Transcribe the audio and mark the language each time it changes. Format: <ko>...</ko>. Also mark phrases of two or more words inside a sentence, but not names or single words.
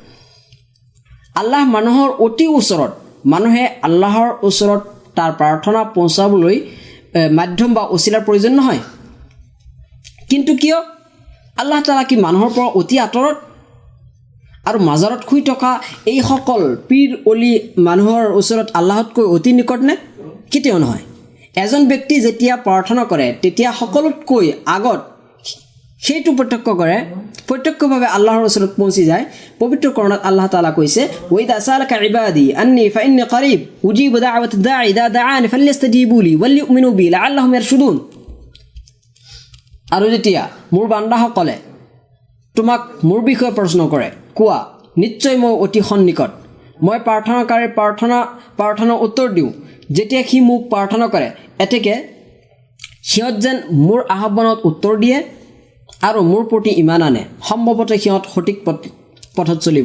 <as>আল্লাহ মানুহৰ অতি ওচৰত মানুহে আল্লাহৰ ওচৰত তাৰ প্ৰাৰ্থনা পਹੁঁচাবলৈ মাধ্যম বা ওছিলাৰ প্ৰয়োজন নহয় কিন্তু কিয় আল্লাহ তাআলা কি মানুহৰ পৰা অতি আঁতৰত আৰু মাজাৰত শুই থকা এই সকল পীৰ অলি মানুহৰ ওচৰত আল্লাহতকৈ অতি নিকট নে কেতিয়াও নহয় এজন ব্যক্তি যেতিয়া প্ৰাৰ্থনা কৰে তেতিয়া সকলোতকৈ আগত সেইটো প্ৰত্যক্ষভাৱে আল্লাহৰ ওচৰত পৌঁছি যায়। পবিত্ৰ কোৰানত আল্লাহ তাআলা কৈছে</as> <ar>وإذا سألك عبادي عني فإني قريب أجيب دعوة الداع إذا دعان فليستجيبوا لي وليؤمنوا بي لعلهم يرشدون.</ar> <as>আৰু যেতিয়া মোৰ বান্দাসকলে তোমাক মোৰ বিষয়ে প্ৰশ্ন কৰে, কোৱা নিশ্চয় মই অতি সন্নিকট, মই প্ৰাৰ্থনাকাৰীৰ প্ৰাৰ্থনা উত্তৰ দিওঁ যেতিয়া সি মোক প্ৰাৰ্থনা কৰে, এতেকে সিহঁত যেন মোৰ আহ্বানত উত্তৰ দিয়ে আৰু মোৰ প্ৰতি ইমান আনে, সম্ভৱতঃ সিহঁত সঠিক পথত চলিব।</as>